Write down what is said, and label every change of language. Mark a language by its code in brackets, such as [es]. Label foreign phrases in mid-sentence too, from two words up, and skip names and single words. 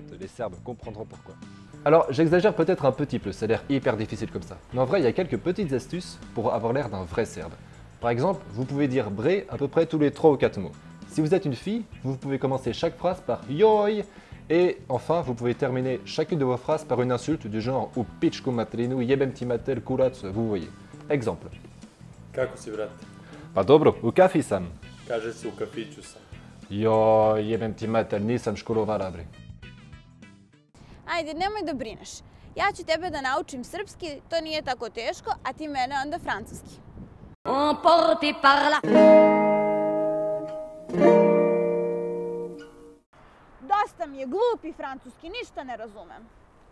[fr] Les Serbes comprendront pourquoi. Alors, j'exagère peut-être un petit peu, ça a l'air hyper difficile comme ça. Mais en vrai, il y a quelques petites astuces pour avoir l'air d'un vrai Serbe. Par exemple, vous pouvez dire bre à peu près tous les 3 ou 4 mots. Si vous êtes une fille, vous pouvez commencer chaque phrase par joj. Et enfin, vous pouvez terminer chacune de vos phrases par une insulte du genre [sr] u pičku materinu, jebem ti mater, kurac, [fr] vous voyez. Exemple. [sr] Kako si, brate? Pa dobro, u kafi sam. Kaže se u kafiću sam. Joj, jebem ti mater, nisam školovara bre. Ajde, nemoj da brineš. Ja ću tebe da naučim srpski, to nije tako teško, a ti mene onda francuski. [fr] Emporté par la... [sr] Dosta mi je glupi francuski, ništa ne razumem.